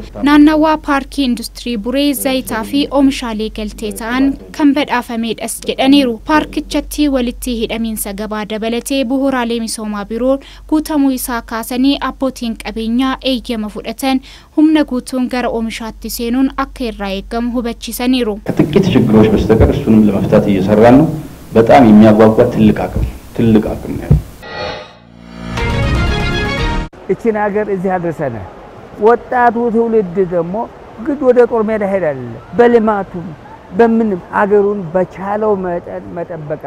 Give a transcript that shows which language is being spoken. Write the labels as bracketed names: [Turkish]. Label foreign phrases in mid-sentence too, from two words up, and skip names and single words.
[Oromo] Naannawaa Paarkii Industirii Buree zayitaa fi oomishaalee galtee kan badhaafamedhas jedhaniiru. Paarkichatti walitti hidhamiinsa gabaa dabalatee bu'uuraalee misoomaa biroon guutamuu isaa kaasanii abbootiin qabeenyaa eeyyama fudhatan humna guutuun gara oomishaatti seenuun akka irraa eegamu hubachiisaniiru. [Amharic] ከጥቂት ችግሮች በስተቀር እሱንም ለመፍታት እየሰራን ነው። በጣም የሚያጓጓ ትልቅ አቅም ነው። እቺን ሀገር እዚህ አድርሰናል። ወጣቱ ትውልድ ደግሞ ግድ ወደ ጦር ሜዳ ሄዳል። በልማቱም በምንም አገሩን በቻለው መጠበቃል።